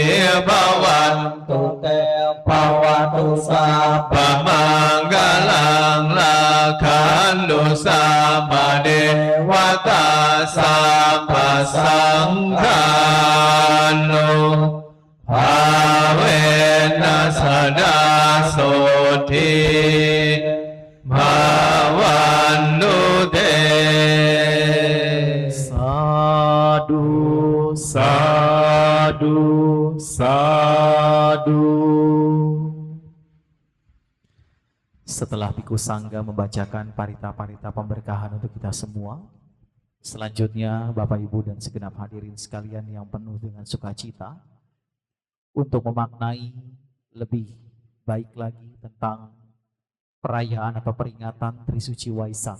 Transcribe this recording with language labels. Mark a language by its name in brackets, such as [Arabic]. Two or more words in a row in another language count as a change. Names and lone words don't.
[Pali] ภวันตุเตภวตุสัพพมังคลังลังกันตุสัพพเทวตาสัพพสังฆานุภาเวนัสสดาโสทิภวันตุเต สาธุสาธุสาธุ [Indonesian] Setelah Biku Sangga membacakan parita-parita pemberkahan untuk kita semua, selanjutnya Bapak Ibu dan segenap hadirin sekalian yang penuh dengan sukacita untuk memaknai lebih baik lagi tentang perayaan atau peringatan Trisuci Waisak.